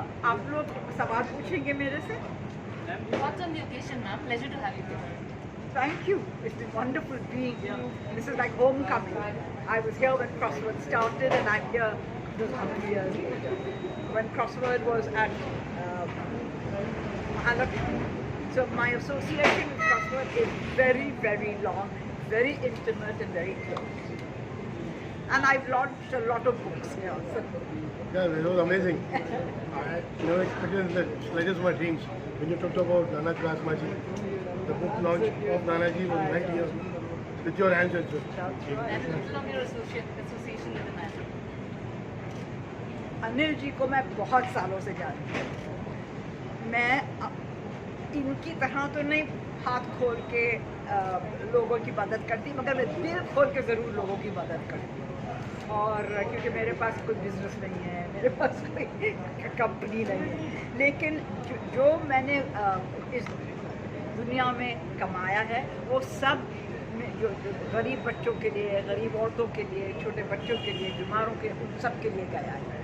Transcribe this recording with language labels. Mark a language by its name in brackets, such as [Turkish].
[Hindi] आप लोग सवाल पूछेंगे मेरे से? [English] What's on the occasion, ma'am? Pleasure to have you here. Thank you. It's been wonderful being here. This is like homecoming. I was here when Crossword started, and I'm here this 100 years later. When Crossword was at Mahalakshmi. So my association with Crossword is very, very long, very intimate, and very close. And I've launched a lot of books here. So. Yeah, it was amazing. I never expected that. It's like just my dreams. When you talked about Nana Krasmaji, the book launch of Nanaji was right here with your hands and And how long your association with the man? [Hindi] Anil ji को मैं बहुत सालों से जानती हूँ. मैं इनकी तरह तो नहीं हाथ खोल के लोगों की मदद करती, मगर मैं दिल खोल के ज़रूर लोगों की मदद करती हूँ. और क्योंकि मेरे पास कोई बिजनेस नहीं है, मेरे पास कोई कंपनी नहीं है, लेकिन जो मैंने इस दुनिया में कमाया है वो सब जो गरीब बच्चों के लिए, गरीब औरतों के लिए, छोटे बच्चों के लिए, बीमारों के, उन सब के लिए गया है.